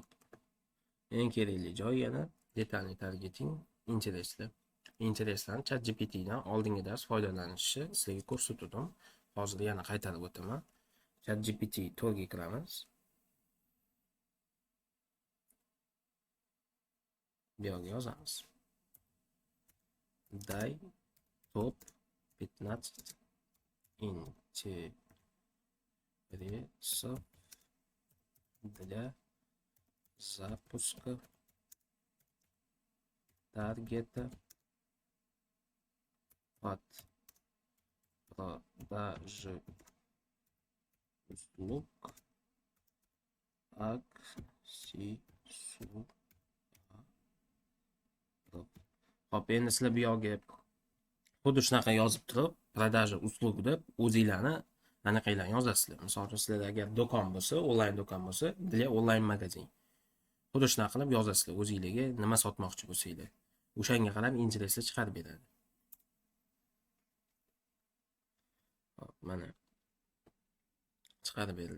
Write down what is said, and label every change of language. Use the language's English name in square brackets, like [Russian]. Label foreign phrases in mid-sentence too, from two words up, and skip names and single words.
[Uzbek] Eng kerakli joy yana detalli targeting intereslar. Intereslarni ChatGPT dan oldingi dars foydalanishni sizlarga ko'rsatdim. Hozir yana qaytarib o'taman. ChatGPT 4 ga kiramiz. Bu yerga yozamiz. [Russian] Дай топ 15 интересов для запуска таргета под продажи услуг аксессуаров. [Uzbek] Hop, endi sizlar bu yoqqa xuddi shunaqa yozib turib, [Russian] продажа услуг [Uzbek] deb o'zinglarni anaqanglarni yozasizlar. Misol uchun sizlarda agar do'kon bo'lsa, onlayn do'kon bo'lsa, [Russian] для онлайн магазин. [Uzbek] Xuddi shunaqa qilib yozasizlar o'zingizlarga nima sotmoqchi bo'lsanglar. O'shanga qarab interesli chiqarib beradi. Hop, mana chiqarib berdi.